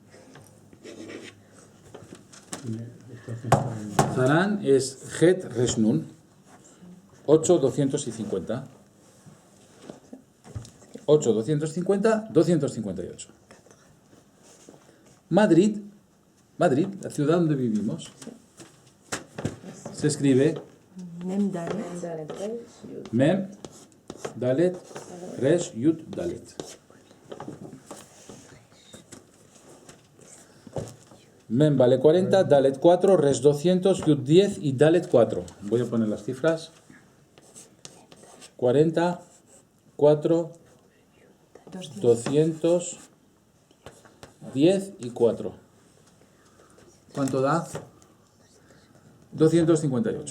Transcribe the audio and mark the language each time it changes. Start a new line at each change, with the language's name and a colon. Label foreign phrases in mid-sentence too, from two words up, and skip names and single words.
Spanish: Harán es
Hebrew: חית ריש נון,
Spanish: 8,250. 8,250, 258. Madrid, la ciudad donde vivimos, se escribe
Hebrew: מם דלת. מם דלת ריש יוד דלת.
Spanish: Mem vale 40, Dalet 4, Resh 200, Yud 10 y Dalet 4. Voy a poner las cifras. 40, 4, 200, 10 y 4. ¿Cuánto da? 258.